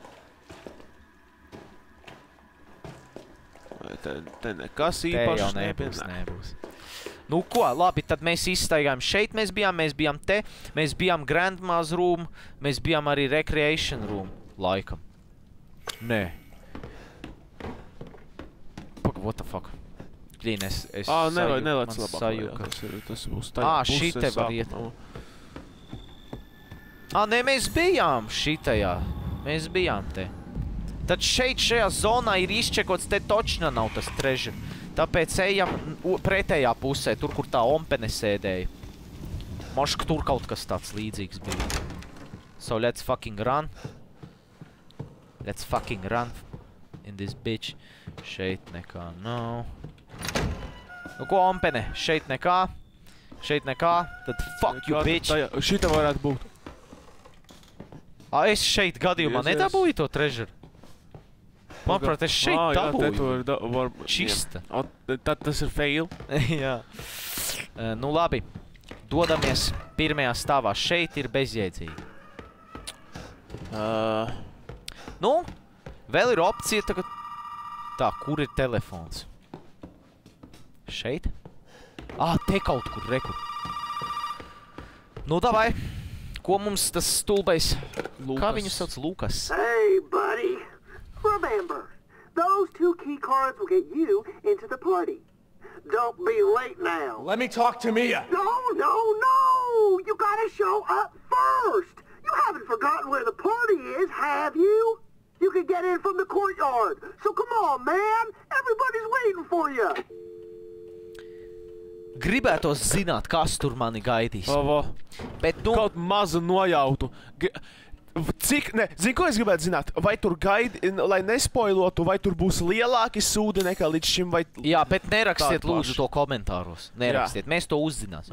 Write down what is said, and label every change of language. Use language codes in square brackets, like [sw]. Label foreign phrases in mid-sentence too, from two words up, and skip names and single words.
[lv] Te nekas īpašs nebūs. Nu ko, labi, tad mēs izstaigājam. Šeit mēs bijām te, mēs bijām Grandma's room, mēs bijām arī Recreation room laikam. Nē. Paga, [en] what the fuck? [lv] Blīn, es nelec labāk. Sajūka. Tas būs tajā pusē šite var iet. Nē, mēs bijām šitajā. Mēs bijām te. Tad šajā zonā ir izčekots, te točna nav tas treasure. Tāpēc ejam pretējā pusē, tur, kur tā ompene sēdēja. Moška tur kaut kas tāds līdzīgs bija. [en] So let's fucking run. Let's fucking run in this bitch. [lv] Šeit nekā nav. Nu ko, ompene? Šeit nekā. Šeit nekā. Tad [en] fuck you, bitch. [lv] Šita varētu būt. Es šeit gadījumā nedabūju to treasure. Manuprāt, es šeit dabūju. Čista. Tad tas ir fail. Jā. Nu labi. Dodamies pirmajā stāvā. Šeit ir bezjēdzīgi. Nu, vēl ir opcija tagad. Tā, kur ir telefons? Šeit? Te kaut kur, rekur. Nu, davai. Ko mums tas stulbais? Kā viņu sauc? Lukas. [en] Hey, buddy. Remember, those 2 key cards will get you into the party. Don't be late now. Let me talk to Mia. No. You gotta show up first. You haven't forgotten where the party is, have you? You can get in from the courtyard. So come on, man. Everybody's waiting for you. [lv] Gribētos zināt, kas tur mani gaidīs. Bet nu... Kaut mazu nojautu. Zini, ko es gribētu zināt? Vai tur gaidi, lai nespoilotu, vai tur būs lielāki sūdi nekā līdz šim, vai... Jā, bet nerakstiet lūdzu to komentāros. Nerakstiet, mēs to uzzināsim.